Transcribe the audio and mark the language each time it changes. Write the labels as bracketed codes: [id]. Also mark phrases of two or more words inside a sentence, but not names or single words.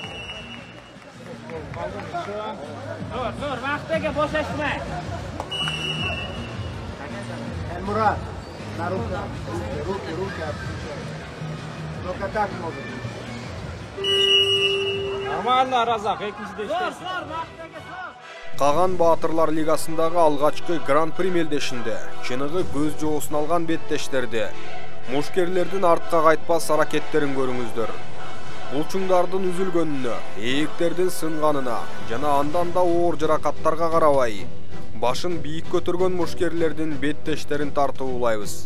[uz] Dur, Mahmut aka, bo'shashmang. Murat, [ru] na ruки. Только так могут. Нормально, [uz] Razak. Ikkinchida ishlaysiz. Mahmut aka, so'z. [ky] Qag'an Батырлар лигасындагы алгачкы Гран-при мелдешинде чыныгы көз жоосун алган беттештерде мушкерлердин артка кайтпас аракеттерин көрүңүздөр. Булчуңдардын үзүлгөнүнө, ээктердин сынганына жана андан да оор жаракаттарга карабай, башын бийик көтөргөн мушкерлердин беттештерин тартуулайбыз.